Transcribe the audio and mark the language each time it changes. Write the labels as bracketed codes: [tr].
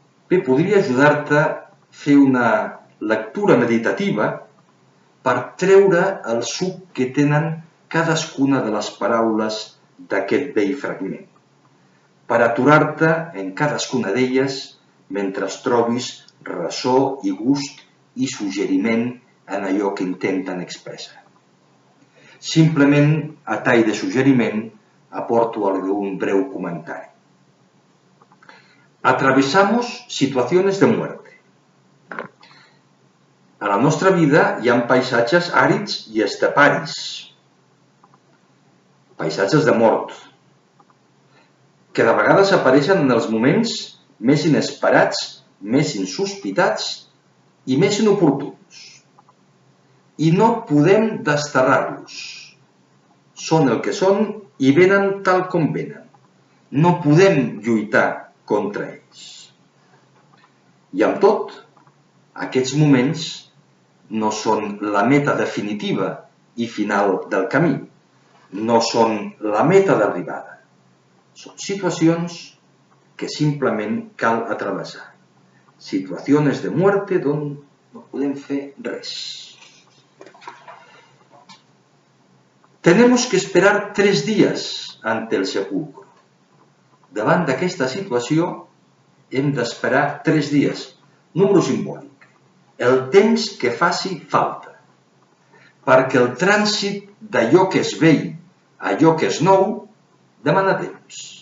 [ca] Bé, podria ajudar-te a fer una lectura meditativa per treure el suc que tenen cadascuna de les paraules d'aquest vell fragment, per aturar-te en cadascuna d'elles mentre trobis ressò i gust i suggeriment en allò que intenten expressar. Simplement, a tall de suggeriment, aporto algun breu comentari. [es] Atravesamos situaciones de muerte. [ca] A la nostra vida hi ha paisatges àrids i esteparis, paisatges de mort, que de vegades apareixen en els moments més inesperats, més insospitats i més inoportuns. I no podem desterrar-los. Són el que són i venen tal com venen. No podem lluitar contra ells. I amb tot, aquests moments no són la meta definitiva i final del camí. No són la meta d'arribada. Són situacions que simplement cal atravessar. [es] Situaciones de muerte [ca] on no podem fer res. [es] Tenemos que esperar 3 días ante el sepulcro. [ca] Davant d'aquesta situació hem d'esperar 3 dies. Número simbòlic. El temps que faci falta. Perquè el trànsit d'allò que és vell a allò que és nou demana temps.